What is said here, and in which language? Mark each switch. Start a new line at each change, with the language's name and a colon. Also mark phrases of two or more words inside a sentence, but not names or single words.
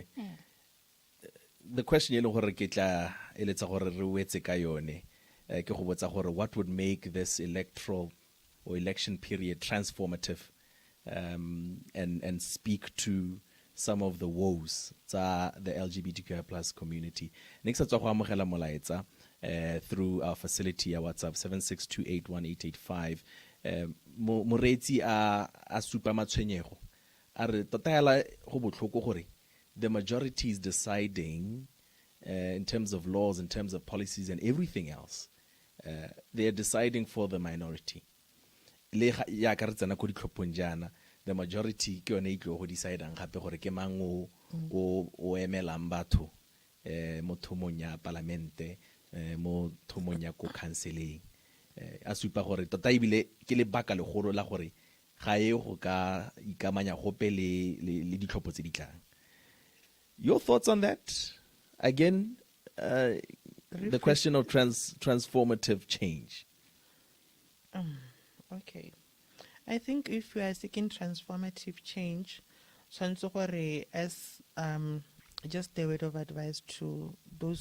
English: The question what would make this electoral or election period transformative and speak to some of the woes tsa the LGBTQI plus community. Next
Tswana: go amogela molaetsa
English: through our facility, our WhatsApp 76281885.
Tswana: Moretsi a supa matshwenyego a re tota hela go botlhoko gore
English: the majority is deciding in terms of laws, in terms of policies and everything else. They are deciding for the minority. The majority
Tswana: ke yone itlo go decide gape gore ke mang o emelang batho mo thomong ya parlamente mo thomong ya ko counseling a supa gore tota ibile ke le baka le golo la gore ga e go ka ikamanya gope le ditlhopho tse di tlang.
English: Your thoughts on that? Again, the question of transformative change. Okay. I think if we are seeking transformative change, as just a word of advice to those